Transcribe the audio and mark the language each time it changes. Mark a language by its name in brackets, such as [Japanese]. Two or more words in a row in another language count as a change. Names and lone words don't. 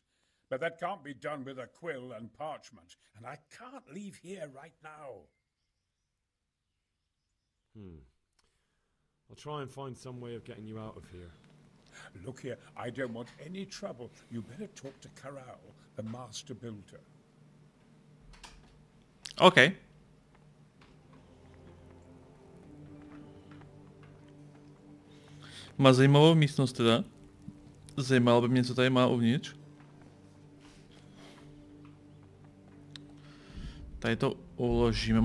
[English] But that can't be done with a quill and parchment, and I can't leave here right now. I'll try and find some way of getting you out of here. Look here, I don't want any trouble. You better talk to Hraju, the master builder. OK. [Czech] Má zajímavou místnost teda. Zajímalo by mě, co tady má uvnitř. Tady to uložíme.